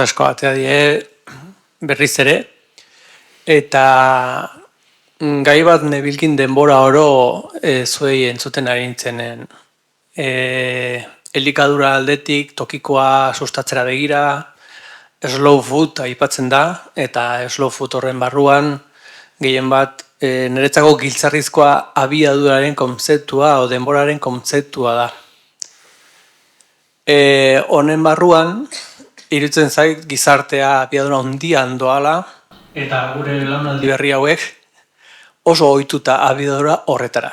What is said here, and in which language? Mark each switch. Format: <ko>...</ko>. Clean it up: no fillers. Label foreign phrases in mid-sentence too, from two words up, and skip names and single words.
<eu>asko atea die berriz ere, eta gai bat nebilkin denbora oro zuei entzuten ari nintzenen. Elikadura aldetik, tokikoa sustatzera begira,</eu> <en>slow food</en> <eu>aipatzen da, eta</eu> <en>slow food</en> <eu>horren barruan, gehien bat, niretzako giltzarrizkoa abiaduraren kontzeptua o denboraren kontzeptua da. Honen barruan, iruditzen zait gizartea abiadura handian doala, eta gure belaunaldi berri hauek oso ohituta abiadura horretara.</eu>